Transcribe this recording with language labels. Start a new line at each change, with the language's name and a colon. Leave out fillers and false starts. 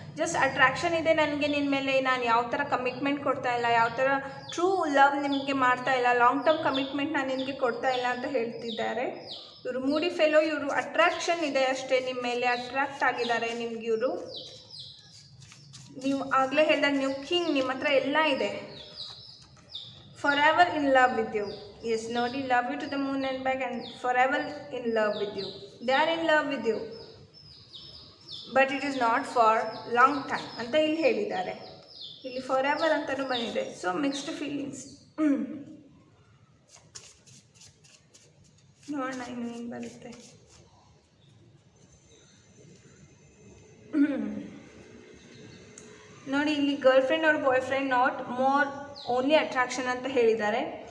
Kannada: Just attraction ಇದೆ ನನಗೆ ನಿನ್ನ ಮೇಲೆ, ನಾನು ಯಾವ ಥರ ಕಮಿಟ್ಮೆಂಟ್ ಕೊಡ್ತಾ ಇಲ್ಲ, ಯಾವ ಥರ ಟ್ರೂ ಲವ್ ನಿಮಗೆ ಮಾಡ್ತಾ ಇಲ್ಲ, ಲಾಂಗ್ ಟರ್ಮ್ ಕಮಿಟ್ಮೆಂಟ್ ನಾನು ನಿಮಗೆ ಕೊಡ್ತಾ ಇಲ್ಲ ಅಂತ ಹೇಳ್ತಿದ್ದಾರೆ. ಇವರು ಮೂಡಿ ಫೆಲೋ, ಇವರು ಅಟ್ರಾಕ್ಷನ್ ಇದೆ ಅಷ್ಟೇ, ನಿಮ್ಮ ಮೇಲೆ ಅಟ್ರಾಕ್ಟ್ ಆಗಿದ್ದಾರೆ ನಿಮ್ಗೆ ಇವರು. ನೀವು ಆಗಲೇ ಹೇಳಿದಾಗ ನೀವು ಕಿಂಗ್, ನಿಮ್ಮ ಹತ್ರ ಎಲ್ಲ ಇದೆ.
English: forever in love with you. Yes,
Kannada: Nodi,
English: love you to the moon and back and forever in love with you. They are in love with you. But it is not for long time.
Kannada: ಅಂತ ಇಲ್ಲಿ ಹೇಳಿದ್ದಾರೆ. ಇಲ್ಲಿ forever ಅಂತಲೂ ಬಂದಿದೆ.
English: So mixed feelings.
Kannada: ನೋಡೋಣ ಇನ್ನು ಏನು ಬರುತ್ತೆ. ನೋಡಿ, ಇಲ್ಲಿ ಗರ್ಲ್ ಫ್ರೆಂಡ್ ಅವ್ರ boy friend
English: not more only attraction
Kannada: ಅಂತ ಹೇಳಿದ್ದಾರೆ.